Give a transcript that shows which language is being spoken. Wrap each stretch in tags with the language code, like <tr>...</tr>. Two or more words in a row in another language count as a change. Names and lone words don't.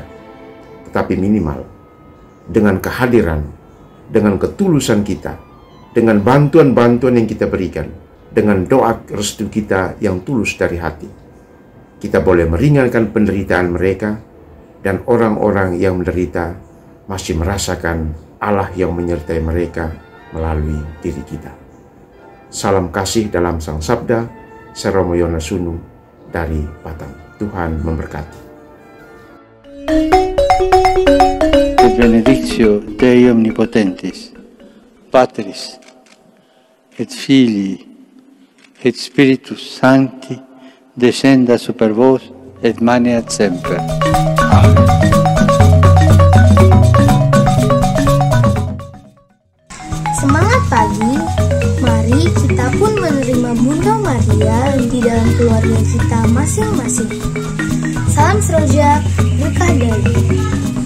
<id>Tetapi minimal, dengan kehadiran, dengan ketulusan kita, dengan bantuan-bantuan yang kita berikan, dengan doa restu kita yang tulus dari hati, kita boleh meringankan penderitaan mereka, dan orang-orang yang menderita masih merasakan Allah yang menyertai mereka melalui diri kita. Salam kasih dalam Sang Sabda, Seromo Yonasunu dari Batam. Tuhan memberkati.</id> <la>Benedictio Dei Omnipotentis, Patris et Filii et Spiritus Sancti, descenda super vos et maneat semper.</la> <id>Amen. Semangat pagi, mari kita pun menerima Bunda Maria di dalam keluarga kita masing-masing. Salam Seroja, berkah dari</id>